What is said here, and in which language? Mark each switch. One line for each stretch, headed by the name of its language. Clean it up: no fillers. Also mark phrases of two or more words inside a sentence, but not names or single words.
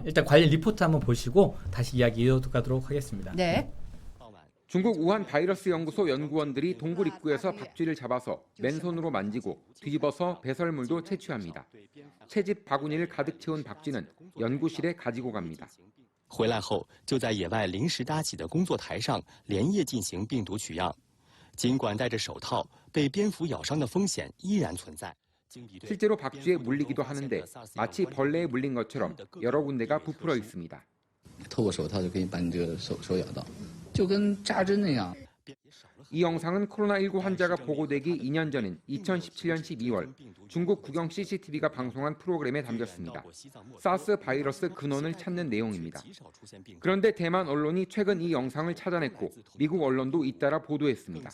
Korean: 일단 관련 리포트 한번 보시고 다시 이야기 이어가도록 하겠습니다. 네. 중국 우한 바이러스 연구소 연구원들이 동굴 입구에서 박쥐를 잡아서 맨손으로 만지고 뒤집어서 배설물도 채취합니다. 채집 바구니를 가득 채운 박쥐는 연구실에 가지고 갑니다.
Chinese: 回来后，就在野外临时搭起的工作台上连夜进行病毒取样。尽管戴着手套，被蝙蝠咬伤的风险依然存在。
Korean: 실제로 박쥐에 물리기도 하는데 마치 벌레에 물린 것처럼 여러 군데가 부풀어 있습니다.
Chinese: 透过手套就可以把你这个手咬到，就跟扎针那样。
Korean: 이 영상은 코로나19 환자가 보고되기 2년 전인 2017년 12월 중국 국영 CCTV가 방송한 프로그램에 담겼습니다. 사스 바이러스 근원을 찾는 내용입니다. 그런데 대만 언론이 최근 이 영상을 찾아냈고 미국 언론도 잇따라 보도했습니다.